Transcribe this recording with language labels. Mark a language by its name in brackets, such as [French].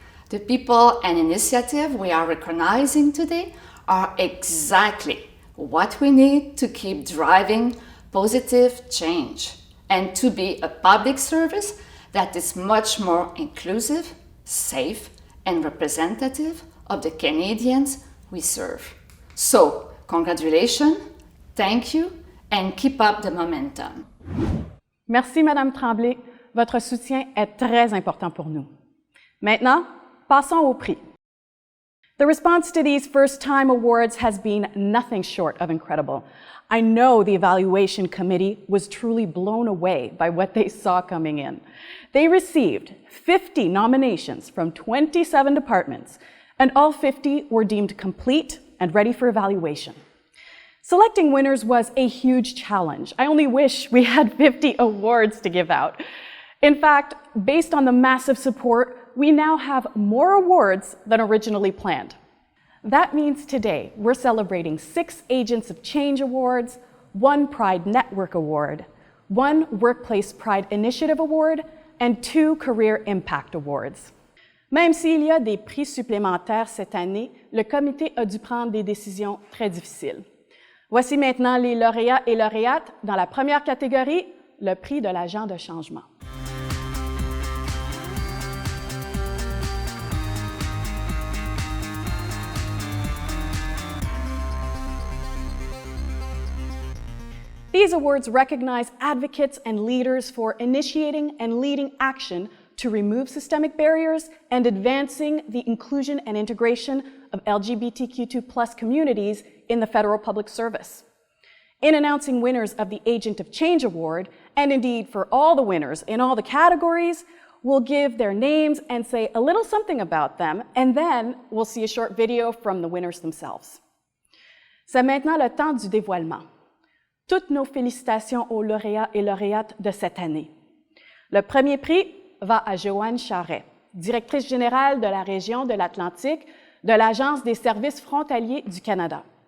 [English] The people and initiative we are recognizing today are exactly what we need to keep driving positive change and to be a public service that is much more inclusive, safe, and representative of the Canadians we serve. So, congratulations, thank you, and keep up the momentum. [French] Merci, Madame Tremblay. Votre soutien est très important pour nous. Maintenant, passons au prix. [English] The response to these first-time awards has been nothing short of incredible. I know the evaluation committee was truly blown away by what they saw coming in. They received 50 nominations from 27 departments, and all 50 were deemed complete and ready for evaluation. Selecting winners was a huge challenge. I only wish we had 50 awards to give out. In fact, based on the massive support, we now have more awards than originally planned. That means today we're celebrating 6 Agents of Change Awards, 1 Pride Network Award, 1 Workplace Pride Initiative Award, and 2 Career Impact Awards. [French] Même s'il y a des prix supplémentaires cette année, le comité a dû prendre des décisions très difficiles. Voici maintenant les lauréats et lauréates. Dans la première catégorie, le prix de l'agent de changement. [English] These awards recognize advocates and leaders for initiating and leading action to remove systemic barriers and advancing the inclusion and integration of LGBTQ2+ communities in the federal public service. In announcing winners of the Agent of Change Award, and indeed for all the winners in all the categories, we'll give their names and say a little something about them, and then we'll see a short video from the winners themselves. [French] C'est maintenant le temps du dévoilement. Toutes nos félicitations aux lauréats et lauréates de cette année. Le premier prix va à Joanne Charret, directrice générale de la région de l'Atlantique de l'Agence des services frontaliers du Canada.